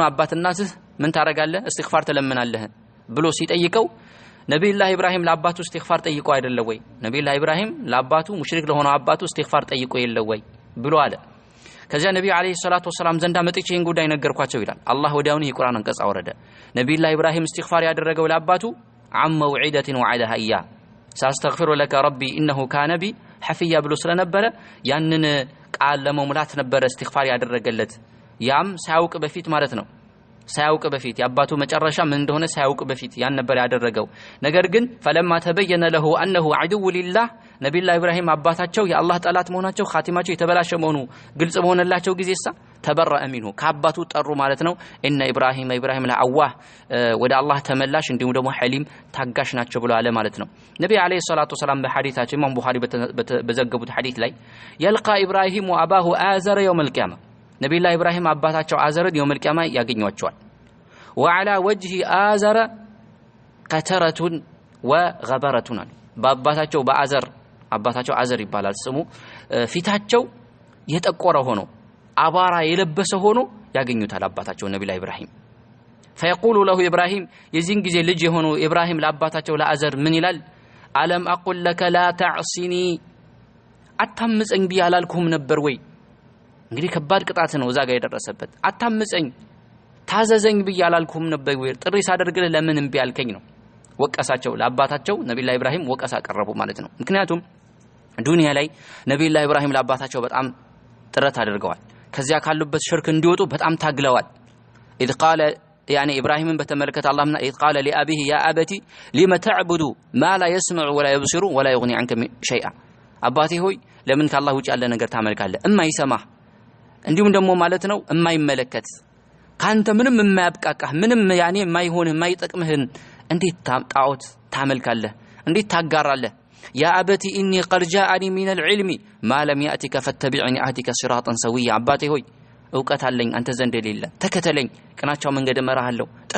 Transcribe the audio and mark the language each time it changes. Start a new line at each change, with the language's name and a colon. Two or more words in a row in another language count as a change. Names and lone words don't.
Amharic: አባት እናትህ ምን ታረጋለህ استغفار ተለምናለህ ብሎ ሲጠይቀው ነብዩላህ ኢብራሂም ለአባቱ استغفار ጠይቀው አይደለ ወይ ነብዩላህ ኢብራሂም ለአባቱ ሙሽሪክ ለሆነ አባቱ استغفار ጠይቀው የለ ወይ ብሎ አለ ከዚያ ነብዩ
Arabic: عليه الصلاة والسلام
Amharic: ዘንዳ መጥቼ ይሄን ጉዳይ ነገርኳቸው ይላል አላህ ወዲያውኑ የቁርአን አንቀጽ አወረደ ነብዩላህ ኢብራሂም استغفار ያደረገው ለአባቱ
Arabic: عن موعده وعدها اياه سأستغفر لك ربي انه كان بي حفيا
Amharic: ብሎ ስለነበረ ያንን ቃል ለመሙላት ነበር استغفار ያደረገለት ያም ሳያውቅ በፊት ማለት ነው ሳያውቅ በፊት ያባቱ መጨረሻ ምን እንደሆነ ሳያውቅ በፊት ያን ነበር ያደረገው ነገር ግን
Arabic: فلما تبين له انه عدو لله
Amharic: ነብዩላህ ኢብራሂም አባታቸው የአላህ ጠላት መሆናቸው ኻቲማቸው የተበላሸ መሆኑ ግልጽ በሆነላቸው ጊዜሳ
Arabic: تبرأ منه
Amharic: ከአባቱ ጠሩ ማለት ነው
Arabic: إن إبراهيم لأواه
Amharic: ወደ አላህ ተመላሽ እንዲሁም ደግሞ ሐሊም ታጋሽ ናቸው ብሎ አለ ማለት ነው ነብዩ
Arabic: عليه الصلاة والسلام
Amharic: በሐዲታቸው ኢማም ቡኻሪ በዘገቡት ሐዲስ ላይ
Arabic: يلقى ابراهيم واباه آزر يوم القيامه
Amharic: ነብዩላህ ኢብራሂም አባታቸው አዘርን
Arabic: يوم القيامة
Amharic: ያገኟቸዋል።
Arabic: وعلى وجه آزر قترة وغبرة
Amharic: በአባታቸው በአዘር አባታቸው አዘር ይባላል ስሙ ፊታቸው የጠቆረ ሆኖ አባራ የለበሰ ሆኖ ያገኙታል አባታቸው ነብዩላህ ኢብራሂም።
Arabic: فيقول له إبراهيم
Amharic: የዚህን ጊዜ ልጅ የሆነው ኢብራሂም ለአባታቸው ለአዘር ምን ይላል?
Arabic: ألم أقل لك لا تعصني
Amharic: አታምፀኝ ቢያላልኩም ነበር ወይ? እንግዲህ ከባድ ቅጣት ነው እዛ ጋር የደረሰበት። አታምፀኝ ታዘዘኝ ቢያላልኩም ነበር ወይ? ጥሪ ሳደርግልህ ለምን እምቢ አልከኝ ነው ወቀሳቸው። ለአባታቸው ነብዩላህ ኢብራሂም ወቀሳ ቀረቡ ማለት ነው። ምክንያቱም ዱንያ ላይ ነብዩላህ ኢብራሂም ለአባታቸው በጣም ጥረት አድርገዋል። ከዚያ ካሉበት ሽርክ እንዲወጡ በጣም ታግለዋል።
Arabic: إذ قال يعني إبراهيم بتملكت الله من إذ قال لأبيه يا أبتي لما تعبد ما لا يسمع ولا يبصر ولا يغني عنك شيئا
Amharic: አባቴ ሆይ ለምን ከአላህ ውጭ ያለ ነገር ታመልካለህ? እማይሰማህ እንዲሁም ደግሞ ማለት ነው እማይመለከት ካንተ ምንም የማያብቃቃህ ምንም ያኔ የማይሆንህ የማይጠቅምህን እንዴት ጣዖት ታመልካለህ? እንዴት ታጋራለህ?
Arabic: يا أبت إني قد جاءني من العلم ما لم يأتك فاتبعني أهدك صراطا سويا
Amharic: አባቴ ሆይ እውቀት አለኝ አንተ ዘንድ የሌለ ተከተለኝ ቅናቻው መንገድ እመራሃለሁ
Arabic: ጥሪ